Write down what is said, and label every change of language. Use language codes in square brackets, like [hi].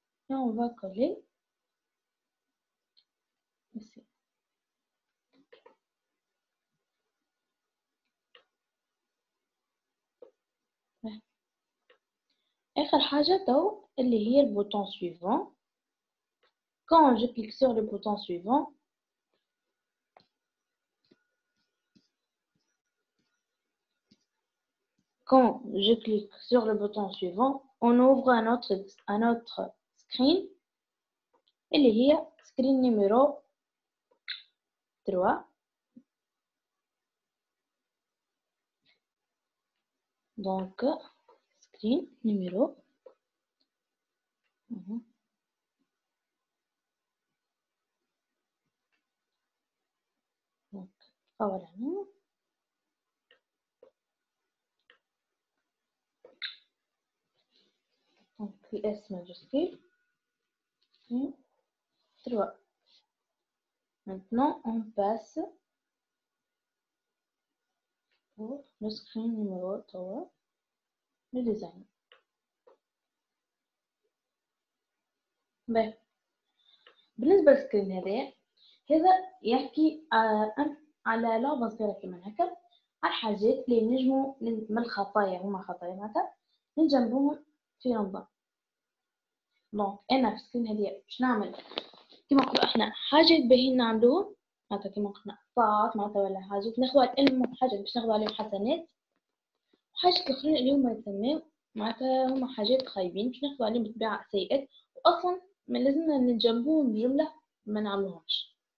[fr] Et on va coller ici. [ar] آخر حاجة تو اللي هي [fr] le bouton suivant. Quand je clique sur le bouton suivant, on ouvre un autre screen. [ar] اللي هي [fr] screen numéro 3. Donc, screen numéro. Donc, voilà. Donc, S majuscule. 3. Maintenant, on passe pour le screen numéro 3, le design. [ar] بالنسبة للسكرين هذا يحكي على لعبة صغيرة كمان هكا على الحاجات اللي نجمو من الخطايا هما خطايا معناتها نجنبوهم في رمضان. دونك انا في السكرين هذه باش نعمل كيما نقولوا احنا حاجات باهيين نعملوهم معناتها كيما قلنا طاعات معناتها ولا حاجات ناخذوا على العلم حاجات باش ناخذوا عليهم حسنات وحاجات الاخرين اللي هما يسموا معناتها هما حاجات خايبين باش ناخذوا عليهم بطبيعة سيئات واصلا ما لازمنا نتجنبوهم بجملة ما نعملوهمش.